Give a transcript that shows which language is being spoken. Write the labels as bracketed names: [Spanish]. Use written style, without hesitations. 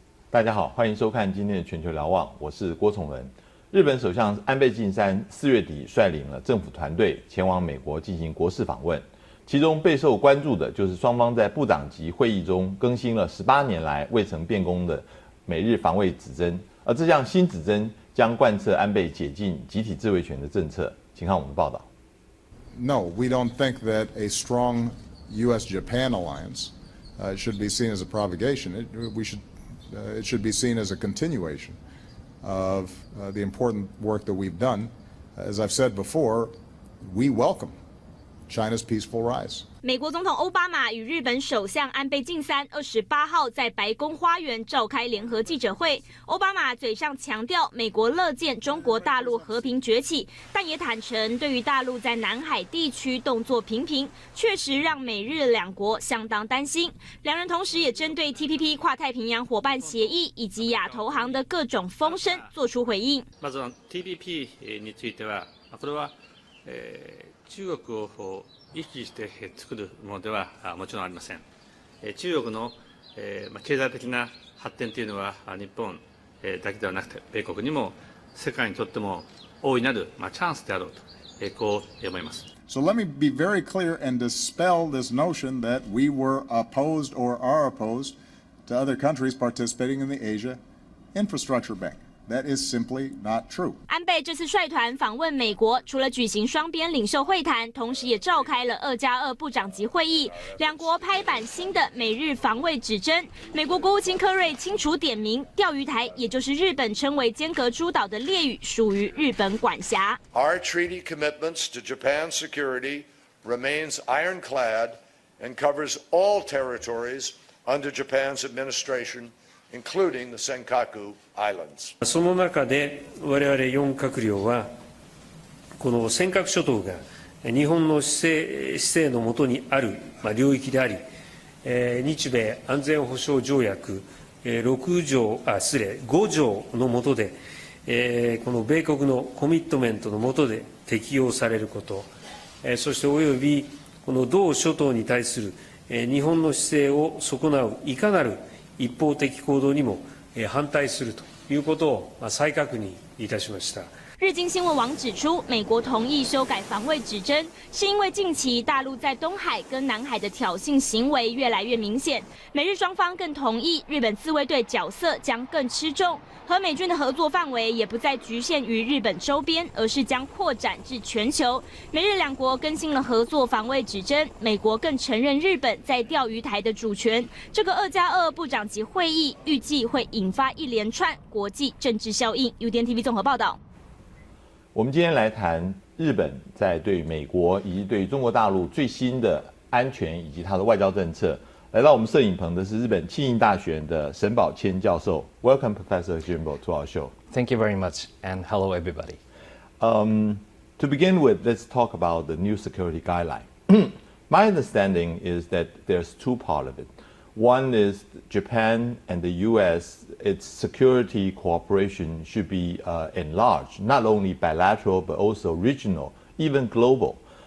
[Chinese] 大家好，欢迎收看今天的全球瞭望，我是郭崇文。日本首相安倍晋三4月底率领了政府团队前往美国进行国事访问，其中备受关注的就是双方在部长级会议中更新了18年来未曾变更的美日防卫指针，而这项新指针将贯彻安倍解禁集体自卫权的政策。请看我们的报道。 [English] No, we don't think that a strong U.S.-Japan alliance should be seen as a provocation. It should be seen as a continuation of the important work that we've done. As I've said before, we welcome China's peaceful rise. [Chinese] 美国总统奥巴马与日本首相安倍晋三28号在白宫花园召开联合记者会。奥巴马嘴上强调美国乐见中国大陆和平崛起，但也坦诚对于大陆在南海地区动作频频，确实让美日两国相当担心。两人同时也针对 TPP 跨太平洋伙伴协议以及亚投行的各种风声做出回应。 [Japanese] まず TPP については、これは中国を意識して作るものではもちろんありません。中国の経済的な発展というのは日本だけではなくて米国にも世界にとっても大いなるチャンスであろうとこう思います。 [English] So let me be very clear and dispel this notion that we were opposed or are opposed to other countries participating in the Asia Infrastructure Bank. That is simply not true. [Chinese] 安倍这次率团访问美国，除了举行双边领袖会谈，同时也召开了2+2部长级会议，两国拍板新的美日防卫指针。美国国务卿柯瑞清楚点明，钓鱼台也就是日本称为尖阁诸岛的列屿，属于日本管辖。 [English] Our treaty commitments to Japan's security remains ironclad and covers all territories under Japan's administration.including the Senkaku Islands. [Japanese] その中で我々4閣僚はこの尖閣諸島が日本の施政の下にある領域であり、日米安全保障条約5 条の下でこの米国のコミットメントの下で適用されること、そしておよびこの同諸島に対する日本の姿勢を損なういかなる一方的行動にも反対するということを再確認いたしました。 [Chinese] 日经新闻网指出，美国同意修改防卫指针，是因为近期大陆在东海跟南海的挑衅行为越来越明显。美日双方更同意，日本自卫队角色将更吃重，和美军的合作范围也不再局限于日本周边，而是将扩展至全球。美日两国更新了合作防卫指针，美国更承认日本在钓鱼台的主权。这个2+2部长级会议预计会引发一连串国际政治效应。 UDN TV 综合报道。我们今天来谈日本在对美国以及对中国大陆最新的安全以及它的外交政策。来到我们摄影棚的是日本庆应大学的沈宝谦教授。 [English] Welcome, Professor Jimbo, to our show. Thank you very much, and hello, everybody. To begin with, let's talk about the new security guideline. My understanding is that there's two parts of it. One is Japan and the U.S., its security cooperation should be enlarged, not only bilateral, but also regional, even global.